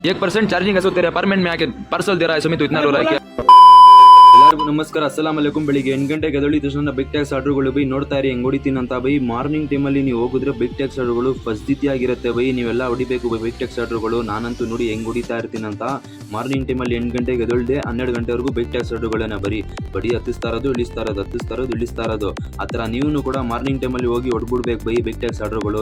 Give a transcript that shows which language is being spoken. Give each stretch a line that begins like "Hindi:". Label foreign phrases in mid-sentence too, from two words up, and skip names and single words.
Hindi: 1% चार्जिंग है, सो तेरे अपार्टमेंट में आके पार्सल दे रहा है सुमित, तो इतना रो रहा है क्या?
Kannada: ಎಲ್ಲರಿಗೂ ನಮಸ್ಕಾರ,
Arabic: السلام عليكم.
Kannada: ಬೆಳಿಗ್ಗೆ 8 ಗಂಟೆಗೆ ಎದ್ದೇಳಿದ ತಕ್ಷಣ
English: big tax
Kannada: ಆರ್ಡರ್ಗಳು ಬೈ ನೋಡ್ತಾ ಇರಿ ಹೆಂಗ್ ಹೊಡಿತೀನಿ ಅಂತ ಬೈ. ಮಾರ್ನಿಂಗ್ ಟೈಮಲ್ಲಿ ನೀವು ಹೋಗಿದ್ರೆ
English: big tax
Kannada: ಆರ್ಡರ್ಗಳು ಫಸ್ದಿತಿಯಾಗಿರುತ್ತೆ ಬೈ. ನೀವೆಲ್ಲ ಹೊಡಿಬೇಕು ಬೈ
English: big tax
Kannada: ಆರ್ಡರ್ಗಳು. ನಾನಂತೂ ನೋಡಿ ಹೆಂಗ್ ಹೊಡಿತಾ ಇರ್ತೀನಿ ಅಂತ. ಮಾರ್ನಿಂಗ್ ಟೈಮಲ್ಲಿ 8 ಗಂಟೆಗೆ ಎದ್ದೇಳಿದೆ 12 ಗಂಟೆವರೆಗೂ
English: big tax
Kannada: ಆರ್ಡರ್ಗಳನ್ನ ಬಡಿ ಹತ್ತಿಸ್ತಾ ಇರೋದು ಇಳಿಸ್ತಾ ಇರೋದು ಆ ಥರ ನೀವು ಕೂಡ ಮಾರ್ನಿಂಗ್ ಟೈಮಲ್ಲಿ ಹೋಗಿ ಹೊಡ್ಬಿಡ್ಬೇಕು ಬೈ
English: big tax
Kannada: ಆರ್ಡರ್ಗಳು.